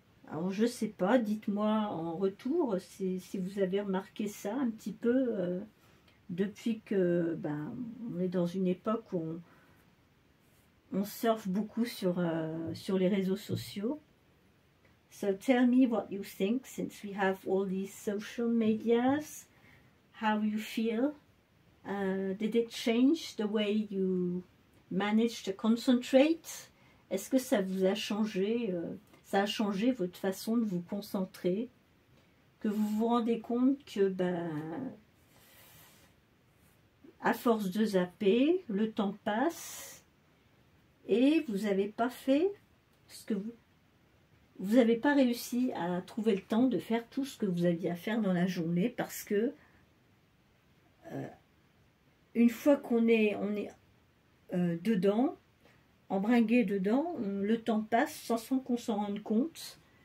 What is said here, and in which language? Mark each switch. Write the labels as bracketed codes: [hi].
[fr] Alors je sais pas, dites-moi en retour si vous avez remarqué ça un petit peu depuis que on est dans une époque où on surfe beaucoup sur les réseaux sociaux. [en] So tell me what you think, since we have all these social medias, how you feel. Did it change the way you manage to concentrate? [fr] Est-ce que ça vous a changé, ça a changé votre façon de vous concentrer? Que vous vous rendez compte que, à force de zapper, le temps passe et vous n'avez pas fait ce que vous n'avez pas réussi à trouver le temps de faire tout ce que vous aviez à faire dans la journée, parce que une fois qu'on est dedans, embringué dedans, le temps passe sans qu'on s'en rende compte.